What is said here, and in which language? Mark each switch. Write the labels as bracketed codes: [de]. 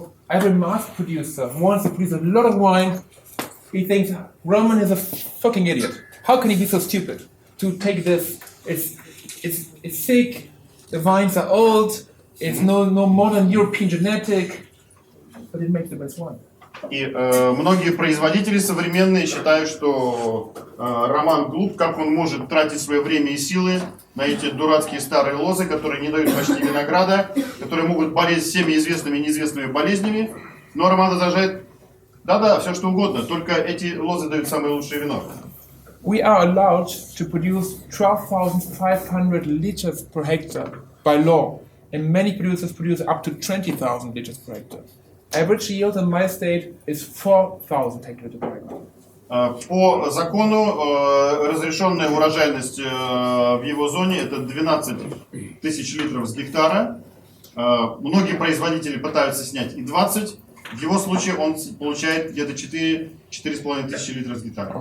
[en] Every mass producer wants to produce a lot of wine. He thinks Roman is a fucking idiot. How can he be so stupid to take this? It's thick. The vines are old. It's no modern European genetic, but it makes the best wine. [ru] И многие производители современные считают, что Роман глуп, как он может тратить свое время и силы на эти дурацкие старые лозы, которые не дают почти винограда, которые могут болеть всеми известными и неизвестными болезнями. Но Роман возражает, да-да, все что угодно, только эти лозы дают самое лучшее вино. [en] We are allowed to produce 12,500 liters per hectare by law, and many producers produce up to 20,000 liters per hectare. Average yield in my state is 4,000 hectoliters per hectare. [ru] По закону разрешенная урожайность в его зоне это 12 тысяч литров с гектара. Многие производители пытаются снять и 20. В его случае он получает где-то 4,5 тысячи литров с гектара.